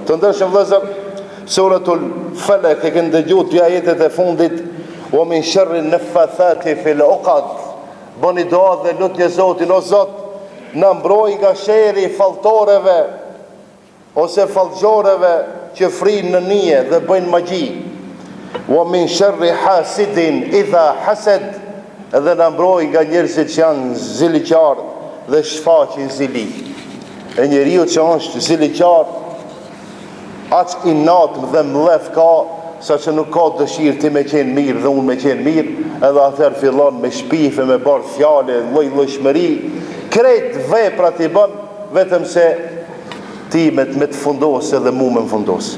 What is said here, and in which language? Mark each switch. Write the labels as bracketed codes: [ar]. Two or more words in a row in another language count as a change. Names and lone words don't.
[sq] Të ndërshëm vëllezër, suratul Falaq e kanë dëgjuar dy ajetet e fundit, [ar] ومن شر النفاثات في العقد. [sq] Bëni dua dhe lutje Zotin, o Zot, na mbroj nga sherri falltoreve ose fallxhoreve që frinë në nije dhe bëjnë magji. [ar] ومن شر حاسد إذا حسد. [sq] Edhe na mbroj nga njerëzit që janë ziliqar dhe shfaqin zili. E njeriu që është ziliqar, aq i natëm dhe mlef ka, sa që nuk ka dëshirë ti me qenë mirë dhe unë me qenë mirë, edhe atëherë fillon me shpife, me barë fjale, lloj-llojshmëri, krejt veprat i bën, vetëm se ti me të fundosë edhe mu me më fundosë.